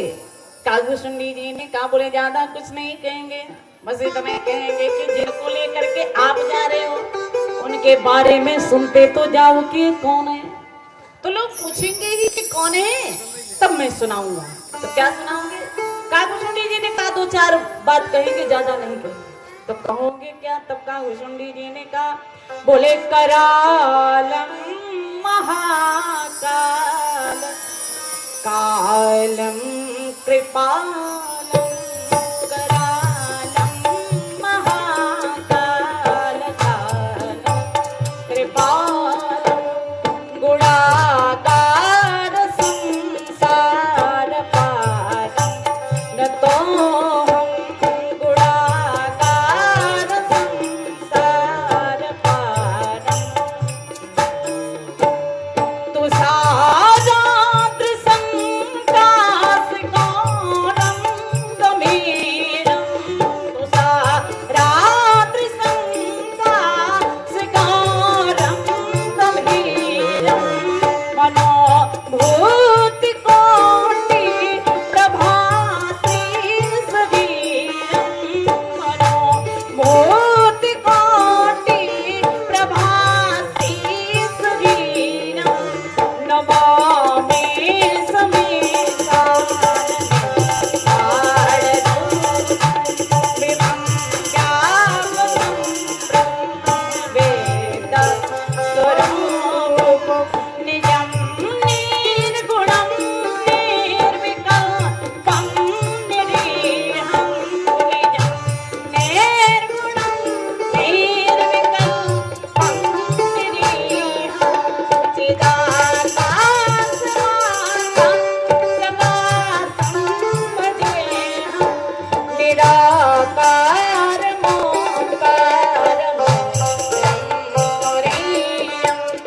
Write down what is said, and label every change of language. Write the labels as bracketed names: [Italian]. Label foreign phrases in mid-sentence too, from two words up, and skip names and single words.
[Hindi] काकभूषुंडी जी ने कहा, बोले ज्यादा कुछ नहीं कहेंगे, बस इतना कहेंगे कि जिनको लेकर के आप जा रहे हो उनके बारे में सुनते तो जाओ कि कौन है। तो लोग पूछेंगे ही कि कौन है, तब मैं सुनाऊंगा। तो क्या सुनाओगे? काकभूषुंडी जी ने कहा, 2-4 बात कहेंगे, ज्यादा नहीं कहेंगे। तो कहोगे क्या? तब काकभूषुंडी जी ने कहा, बोले [Sanskrit] करालम महाकाल कालम कृपालम, करालम महाकाल कालम कृपालम, गुणाकार संसार पारम, [Hindi] न तो हम [Sanskrit] गुणाकार संसार पारम, तू साराद्र संकास गौरम गंभीरम, तू साराद्र संकास गौरम गंभीरम, मनोभूति कोटि प्रभासी सवीरम, मनोभूति कोटि प्रभासी सवीरम, नमामि समेतानंद विभं ज्ञापकं ब्रह्मवेद स्वरूपं निजं निर्गुणं निर्विकल्पं निरीहं, निजं निर्गुणं निर्विकल्पं निरीहं, चिदाकाशमानं समासं भजेऽहं, निराकारमोङ्कारं तुरीयं,